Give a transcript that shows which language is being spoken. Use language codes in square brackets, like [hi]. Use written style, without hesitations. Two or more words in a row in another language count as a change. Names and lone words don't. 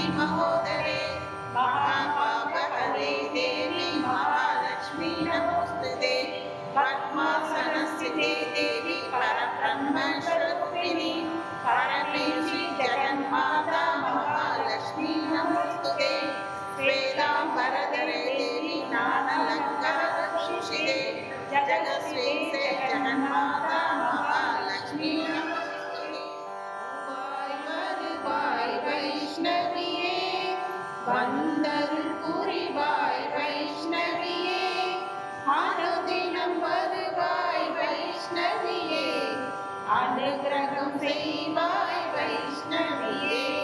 [sa] महोदरे महापापहरे देवी महालक्ष्मी नमोस्तुते पद्मासनस्थिते देवी परब्रह्मस्वरूपिणी परमेश्वरी जगन्माता महालक्ष्मी नमोस्तुते श्वेताम्बरधरे देवी नानालङ्कारभूषिते जगत्स्वेते जगन्माता महालक्ष्मी नमोस्तुते [ta] வருவாய் வைஷ்ணவியே வந்தருள் புரிவாய் வைஷ்ணவியே அனுதினம் வருவாய் வைஷ்ணவியே அனுகிரகம் செய்வாய் வைஷ்ணவியே